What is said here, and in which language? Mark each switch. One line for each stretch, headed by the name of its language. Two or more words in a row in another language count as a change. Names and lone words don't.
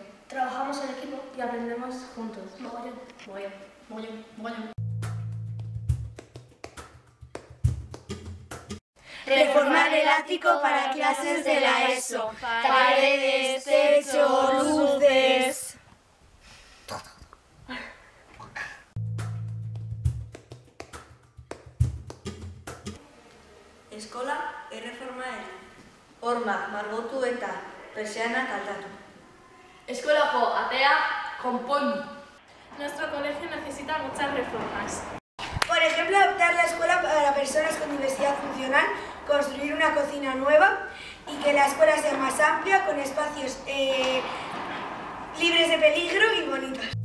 Spanish: Trabajamos en equipo y aprendemos juntos. Mogollón, mogollón, mogollón, mogollón. Reformar el ático para clases de la ESO. Paredes, techo, luces.
Basque: Eskola erreforma hormak margotu eta persianak aldatu. Eskolako atea konpondu.
Spanish: Nuestro colegio necesita muchas reformas. Por ejemplo, adaptar la escuela para personas con diversidad funcional, construir una cocina nueva y que la escuela sea más amplia, con espacios libres de peligro y bonitos.